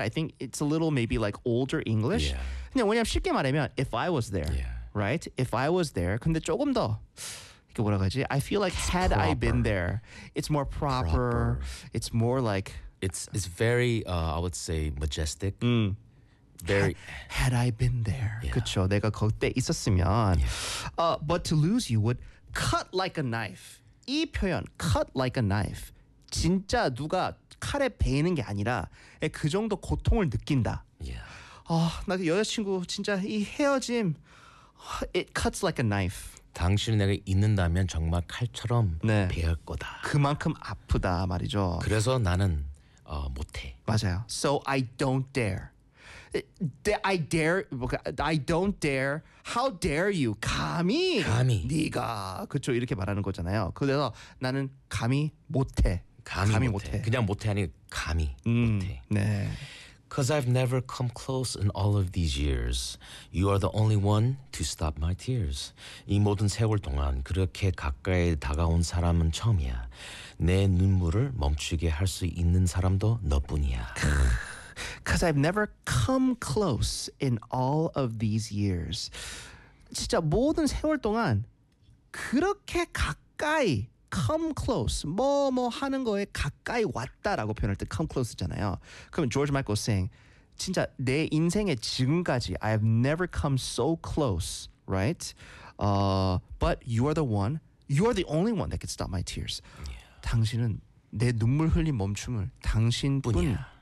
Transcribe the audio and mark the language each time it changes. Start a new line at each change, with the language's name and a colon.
English: I think it's a little maybe like older English.
Korean: 근데 왜냐면 쉽게 말하면
English: if I was there. Yeah. Right? If I was there.
Korean: 근데 조금 더 이게 뭐라고 하지?
English: I feel like had I been there. It's more proper. It's more like it's very I would say majestic. Very had I been there. Yeah.
Korean: 그쵸? 내가 그때 있었으면. Yeah.
English: But to lose you would cut like a knife.
Korean: 이 표현 cut like a knife. 진짜 누가 칼에 베이는 게 아니라 그 정도 고통을 느낀다.
English: Yeah.
Korean: 나 여자친구 진짜 이 헤어짐
English: it cuts like a knife.
Korean: 당신이 내가 있는다면 정말 칼처럼 네. 베일 거다. 그만큼 아프다 말이죠. 그래서 나는 못해.
English: 맞아요. So I don't dare. I dare, I don't dare. How dare you? 감히.
Korean: 감히. 네가. 그렇죠. 이렇게 말하는 거잖아요. 그래서 나는 감히 못해. 감히 못해. 그냥 못해 아니고 감히 못해. 네.
English: Because I've never come close in all of these years. You are the only one to stop my tears.
Korean: 이 모든 세월 동안 그렇게 가까이 다가온 사람은 처음이야. 내 눈물을 멈추게 할 수 있는 사람도 너뿐이야.
English: Because I've never come close in all of these years.
Korean: 진짜 모든 세월 동안 그렇게 가까이 come close, 뭐뭐 하는 거에 가까이 왔다라고 표현할 때 come close잖아요.
English: 그럼 George Michael saying,
Korean: 진짜 내 인생의 지금까지
English: I have never come so close, right? But you are the one, you are the only one that can stop my tears. Yeah.
Korean: 당신은 내 눈물 흘린 멈춤을 당신뿐이야.